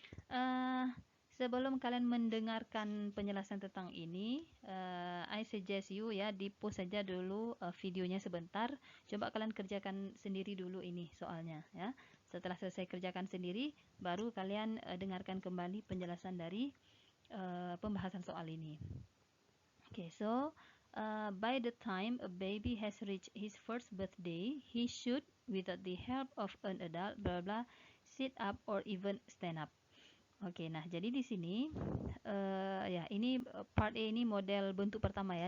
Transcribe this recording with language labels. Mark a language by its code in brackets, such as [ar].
[id] Uh, Sebelum kalian mendengarkan penjelasan tentang ini, [en] I suggest you [id] ya di pause saja dulu videonya sebentar. Coba kalian kerjakan sendiri dulu ini soalnya ya. Setelah selesai kerjakan sendiri, baru kalian dengarkan kembali penjelasan dari pembahasan soal ini. [en] Okay, so by the time a baby has reached his first birthday, he should, without the help of an adult, blah blah, sit up or even stand up. [id] Oke, nah jadi di sini ya ini part A ini model bentuk pertama ya.